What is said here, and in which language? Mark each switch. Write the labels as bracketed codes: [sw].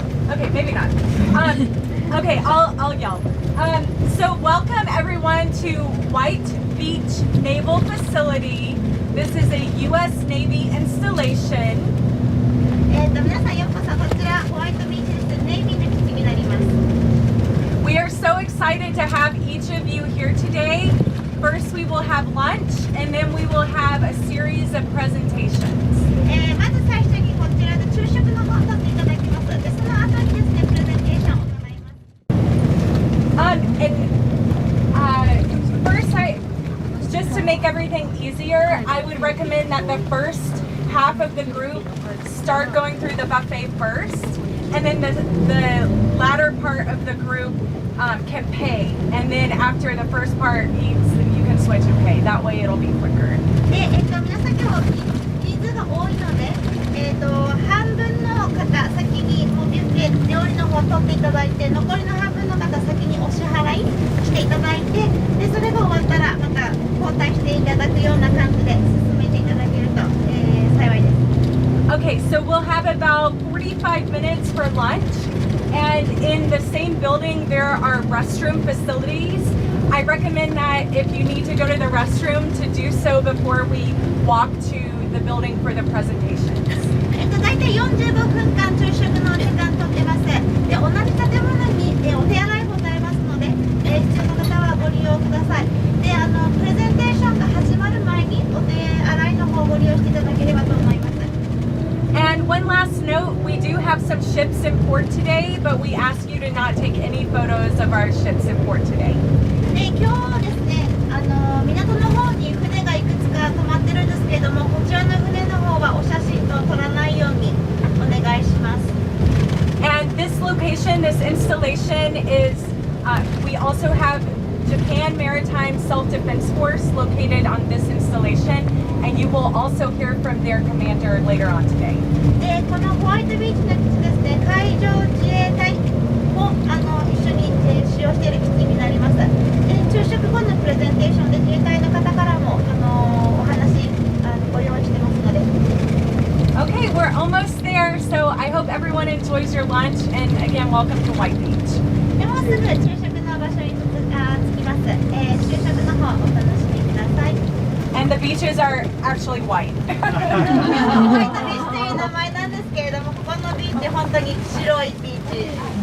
[en] Okay, maybe not. Okay, I'll yell. So welcome everyone to White Beach Naval Facility. This is a U.S. Navy installation. [ja] 皆さんようこそこちらホワイトビーチです。ネイビーの基地になります。 [en] We are so excited to have each of you here today. First, we will have lunch, and then we will have a series of presentations. [ja] まず最初にこちらで昼食の方を取っていただきます。で、その後にですね、プレゼンテーションを行います。 [en] First, just to make everything easier, I would recommend that the first half of the group start going through the buffet first, and then the latter part of the group can pay, and then after the first part eats, you can switch and pay. That way it'll be quicker. [ja] で、皆さん今日人数が多いので、半分の方先にもうビュッフェ料理の方を取っていただいて、残りの半分の方先にお支払いしていただいて、でそれが終わったらまた交代していただくような感じで進めていただけると、幸いです。 [en] Okay, so we'll have about 45 minutes for lunch, and in the same building there are restroom facilities. I recommend that if you need to go to the restroom to do so before we walk to the building for the presentations. [ja] 大体45分間昼食の時間とってます。で、同じ建物に、お手洗いございますので、必要な方はご利用ください。で、プレゼンテーションが始まる前にお手洗いの方をご利用していただければと思います。 [en] And one last note, we do have some ships in port today, but we ask you to not take any photos of our ships in port today. [ja] で、今日ですね、港の方に船がいくつか止まってるんですけれども、こちらの船の方はお写真と撮らないようにお願いします。 [en] And this location, this installation is, we also have Japan Maritime Self-Defense Force located on this installation, and you will also hear from their commander later on today. [ja] で、このホワイトビーチの基地ですね、海上自衛隊も一緒に、使用している基地になります。昼食後のプレゼンテーションで自衛隊の方からもお話ご用意してますので。 [en] Okay, we're almost there, so I hope everyone enjoys your lunch, and again, welcome to White Beach. [ja] でもうすぐ昼食の場所に着きます。昼食の方お楽しみください。 [en] And the beaches are actually white. [ja] ホワイトビーチという名前なんですけれども、ここのビーチ本当に白いビーチです。